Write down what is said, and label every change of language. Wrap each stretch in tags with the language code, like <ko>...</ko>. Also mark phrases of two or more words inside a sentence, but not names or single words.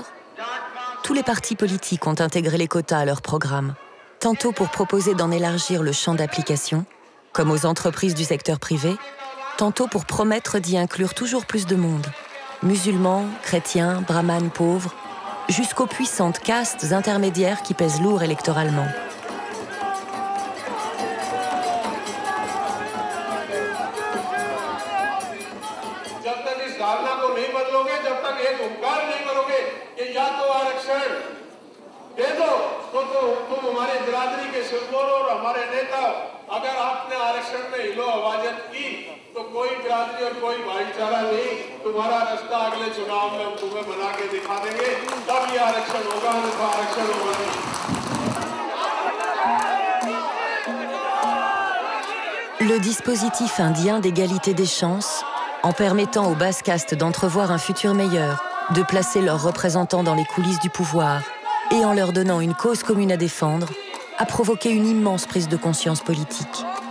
<fr>Tous les partis politiques ont intégré les quotas à leur programme, tantôt pour proposer d'en élargir le champ d'application, comme aux entreprises du secteur privé, tantôt pour promettre d'y inclure toujours plus de monde, musulmans, chrétiens, brahmanes pauvres, jusqu'aux puissantes castes intermédiaires qui pèsent lourd électoralement.</fr> <hi>जब तक इस धारणा को को नहीं बदलोगे, जब तक एक उपकार नहीं करोगे कि या तो आरक्षण दे दो, तो तुम हमारी बिरादरी के सिरमौर और हमारे नेता, अगर आपने आरक्षण में हिलो आवाजत की तो कोई बिरादरी और कोई भाईचारा नहीं, तुम्हारा रास्ता अगले चुनाव में हम तुम्हें बना के दिखा देंगे, तब ये आरक्षण होगा, नहीं तो आरक्षण होगा नहीं।</hi> <fr>Le dispositif indien d'égalité des chances, en permettant aux basses castes d'entrevoir un futur meilleur, de placer leurs représentants dans les coulisses du pouvoir et en leur donnant une cause commune à défendre, a provoqué une immense prise de conscience politique.</fr>